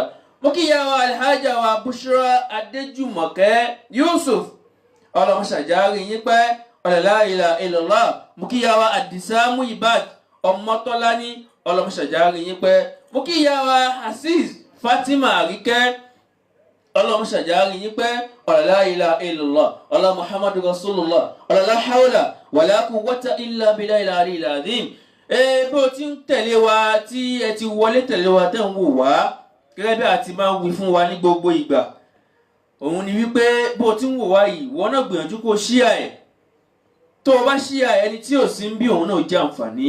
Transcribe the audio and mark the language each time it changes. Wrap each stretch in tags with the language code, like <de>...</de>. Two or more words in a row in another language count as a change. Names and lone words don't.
<yo>Mo kí ìyá wa Alhaja wa Bushra Adéjùmọ̀kẹ́ Yusuf, ọlọ́mọ ṣàjárí yín pé</yo> <ar>لا إله إلا الله.</ar> <yo>Mo kí ìyá wa Àdìsá Muibat Ọmọtọ́lání, ọlọ́mọ ṣàjárí yín pé. Mo kí ìyá wa Aziz Fatima Àríkẹ́, ọlọ́mọ ṣàjárí yín pé</yo> <ar>لا إله إلا الله,</ar> <yo>ọlọ́mọ</yo> <ar>محمد رسول الله, لا حول ولا قوة إلا بالله العلي العظيم.</ar> <yo>Bí o ti ń tẹ̀lé wa, tí ẹ ti wọlé tẹ̀lé wa tẹ́ ń wò wá, gẹ́gẹ́ bí a ti máa ń wí fún wa ní gbogbo ìgbà, òun ni wípé bó o ti ń wò wá yìí, wọ́n náà gbìyànjú kó ṣíà ẹ̀. Tó o bá ṣíà ẹ̀, ẹni tí ò sí ń bí òun náà jẹ àǹfààní.</yo>